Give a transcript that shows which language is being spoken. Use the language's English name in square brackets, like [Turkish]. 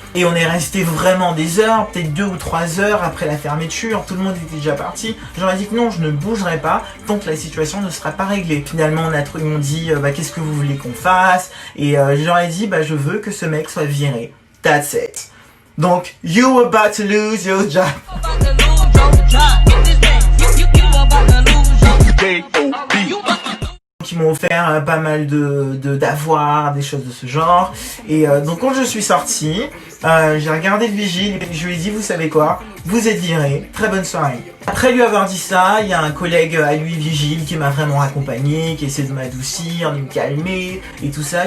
[French] Et on est resté vraiment des heures, peut-être 2 ou 3 heures après la fermeture, tout le monde était déjà parti. J'aurais dit que non, je ne bougerai pas tant que la situation ne sera pas réglée. Finalement, ils m'ont dit "Qu'est-ce que vous voulez qu'on fasse?" Et je leur ai dit "Je veux que ce mec soit viré. [English] That's it." Donc, you about to lose your job. About to lose your job. Get this dance. You about to lose your job. [French] Qui m'ont offert pas mal d'avoirs, des choses de ce genre. Et donc quand je suis sorti, j'ai regardé le vigile et je lui ai dit "Vous savez quoi, vous êtes viré, très bonne soirée." Après lui avoir dit ça, il y a un collègue à lui vigile qui m'a vraiment accompagné, qui essaie de m'adoucir, de me calmer et tout ça.